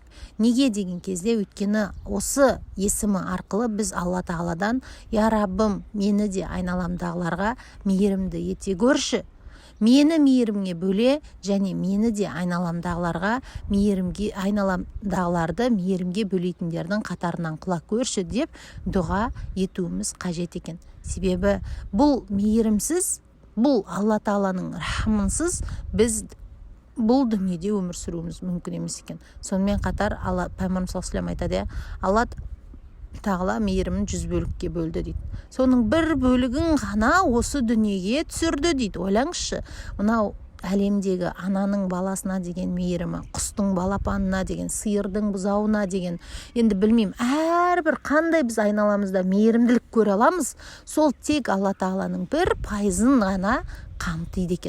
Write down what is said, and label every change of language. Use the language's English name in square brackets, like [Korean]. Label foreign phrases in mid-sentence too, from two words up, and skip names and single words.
[Kazakh] Неге деген кезде, өйткені осы есімі арқылы біз Алла Тағаладан: Я Раббым, мені де айналамдағыларға мейірімді ете көрші, мені мейірімге бөле, және мені де айналамдағыларға айналамдағыларды мейірімге бөлейтіндердің қатарынан қыла көрші деп дұға етуіміз қажет екен. Себебі бұл мейірімсіз, бұл Алла Тағаланың рахымынсыз біз бұл дүниеде өмір сүруіміз мүмкін емес екен. Сонымен қатар Пайғамбарымыз [Arabic] صلى الله عليه وسلم [Kazakh] айтады: Алла Тағала мейірімін 100 бөлікке бөлді дейді. Соның бір бөлігін ғана осы дүниеге түсірді дейді. Ойлаңызшы, мынау әлемдегі ананың баласына деген мейірімі, құстың балапанына деген, сиырдың бұзауына деген, енді білмеймін, әрбір қандай біз айналамызда мейірімділік көре аламыз, сол тек Алла Тағаланың 1% ғана қамтиды екен.